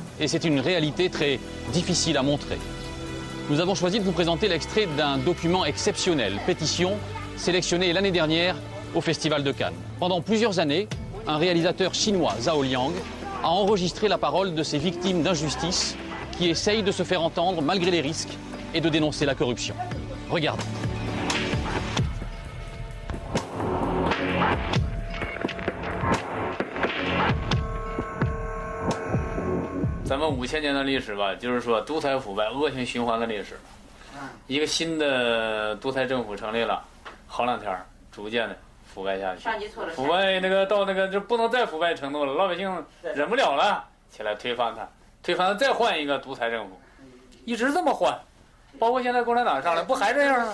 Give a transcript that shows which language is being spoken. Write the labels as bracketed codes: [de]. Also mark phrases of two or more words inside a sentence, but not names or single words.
[fr] Et c'est une réalité très difficile à montrer. Nous avons choisi de vous présenter l'extrait d'un document exceptionnel, pétition, sélectionné l'année dernière au Festival de Cannes. Pendant plusieurs années, un réalisateur chinois, Zhao Liang, a enregistré la parole de ces victimes d'injustice qui essayent de se faire entendre malgré les risques et de dénoncer la corruption. Regardez. [zh] 咱们5000年的历史吧，就是说独裁腐败、恶性循环的历史。一个新的独裁政府成立了，好两天逐渐的腐败下去，腐败那个到那个就不能再腐败程度了，老百姓忍不了了，起来推翻他，推翻他再换一个独裁政府，一直这么换，包括现在共产党上来不还这样吗？